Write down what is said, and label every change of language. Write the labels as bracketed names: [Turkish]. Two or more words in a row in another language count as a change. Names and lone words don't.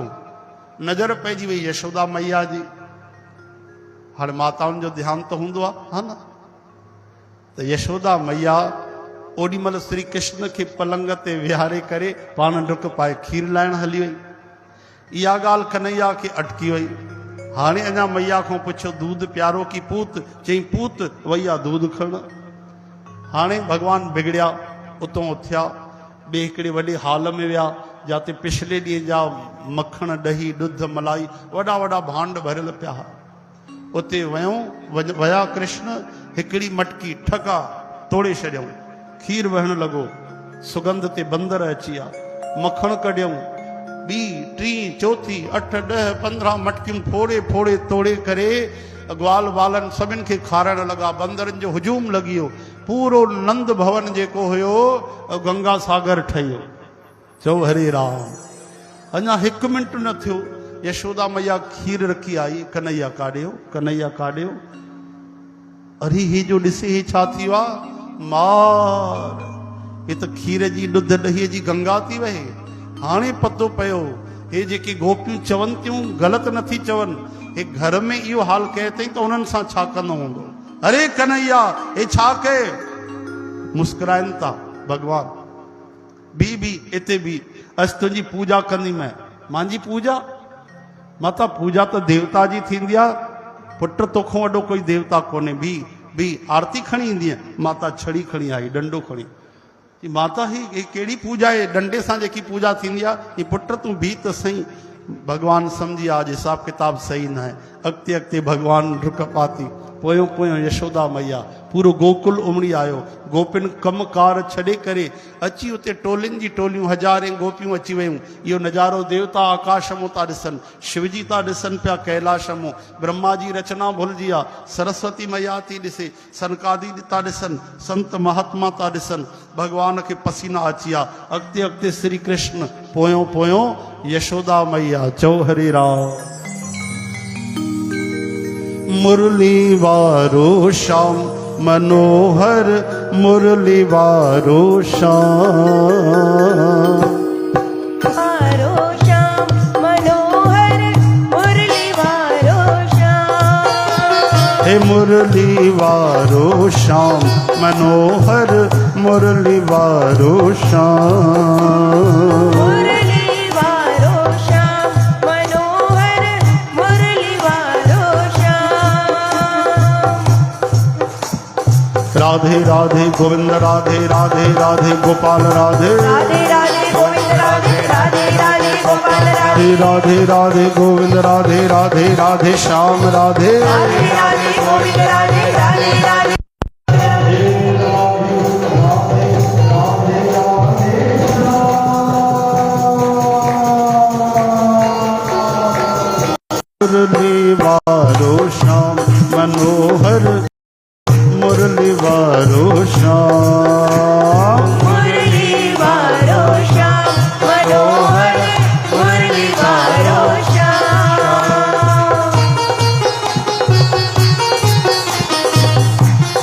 [Sindhi] नज़र पइजी वई यशोदा मैया जी। हाणे माताउनि जो ध्यानु त हूंदो आहे, हा न? त यशोदा मैया ओॾी महिल श्री कृष्ण खे पलंग ते विहारे करे पाण डुक पाए खीर लाइण हली वई। इहा ॻाल्हि कन्हैया खे अटकी वई। हाणे अञा मैया खां पुछियो दूध प्यारो की पूत? चई पूत, वई आहे दूध खणण। हाणे भॻवान बिगड़िया, उतां उथिया, ॿिए हिकिड़े वॾे हाल में विया जिते पिछले ॾींहं जा मखण ॾही ॾुध मलाई वॾा वॾा भांड भरियल पिया। उते वया कृष्ण, हिकिड़ी मटकी ठका तोड़े छॾियऊं, खीर वहण लॻो। सुगंध ते बंदर अची विया, मखण कढियऊं, ॿी टी चौथी 8 10 15 मटकियूं फोड़े फोड़े तोड़े करे ग्वाल वालन सभिनि खे खाराइण लॻा। बंदरनि जो हुजूम लॻी वियो। पूरो नंद भवन जेको हुयो गंगा सागर ठही वियो। चओ हरे राम। अञा 1 मिंट न थियो, यशोदा मैया खीर रखी आई, कन्हैया काढ़ियो, कन्हैया काढ़ियो। अरे ही जो ॾिसे ही छा थियो आहे? मार, ये त खीर जी ॾुध ॾहीअ जी गंगा थी वहे। हाणे पतो पियो हे जेके गोपियूं चवनि थियूं ग़लति नथी चवनि, हे घर में इहो हाल कहे अथई त उन्हनि सां छा कंदो हूंदो? अरे कन्हैया हे छा कहे? मुस्कुराइनि था भगवान। बी इते बी, अस तुंहिंजी पूजा कंदी मैं। मुंहिंजी पूजा? माता पूजा तो देवता जी थींदी आहे, पुट तोखों वॾो कोई देवता कोन्हे। बी आरती खणी ईंदी आहे। माता छड़ी खणी आई, डंडो खणी। माता ही कहिड़ी पूजा आहे? डंडे सां जेकी पूजा थींदी आहे। ही पुट तूं बी त सही। भगवान सम्झी आज हिसाब किताब सही न आहे। अॻिते अॻिते भगवान डुक पाती, पोयों पोयों यशोदा मैया, पूरो गोकुल उमड़ी आयो। गोपिन कम कार छॾे करे अची उते टोलियुनि जी टोलियूं हज़ारें गोपियूं अची वयूं। इहो नज़ारो देवता आकाश मां था ॾिसनि, शिवजी था ॾिसनि पिया कैलाश मां। ब्रह्मा जी रचना भुलिजी आहे, सरस्वती मैया थी ॾिसे, सनकादी था ॾिसनि, संत महात्मा था ॾिसनि। भगवान खे पसीना अची विया। अॻिते अॻिते श्री कृष्ण, पोयों पोयों यशोदा मैया। चओ हरे राम। मुरली वारो श्याम मनोहर, मुरली वारो श्याम। वारो श्याम मनोहर, मुरली वारो श्याम। हे मुरली वारो श्याम मनोहर, मुरली वारो श्याम। राधे राधे गोविंद राधे राधे राधे गोपाल राधे राधे राधे गोविंद राधे राधे राधे गोपाल राधे राधे राधे गोविंद राधे राधे राधे श्याम राधे राधे राधे गोविंद राधे राधे राधे। मुरली वारो श्याम मनोहर, मुरली वारो श्याम। मुरली वारो श्याम मनोहर, मुरली वारो श्याम।